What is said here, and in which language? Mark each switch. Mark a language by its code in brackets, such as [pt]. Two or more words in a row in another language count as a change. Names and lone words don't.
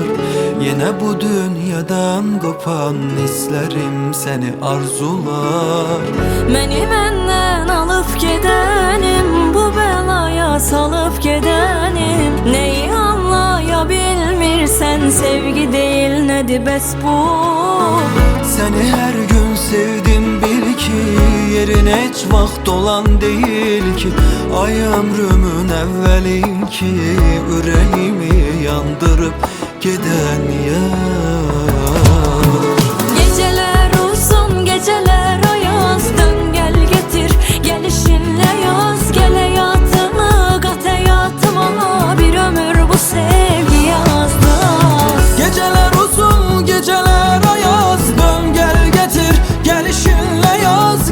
[tr] Yine bu dünyadan kopan hislerim seni arzular. [az] Məni məndən alıb gedənim, bu bəlaya salıb gedənim. Neyi anlaya bilmirsən, sevgi deyil nədir bəs bu? [tr] Seni her gün sevdim bil ki, yerin hiç vaxt olan değil ki. Ay ömrümün evveli ki, yüreğimi yandırıp giden yar. [az] Gecələr uzun, gecələr ayaz, dön gəl getir, gəlişinlə yaz. Gəl həyatımı, qat həyatıma, bir ömür bu sevgi yazdı. [tr] Geceler uzun, geceler ayaz, dön gel getir, gelişinle yaz.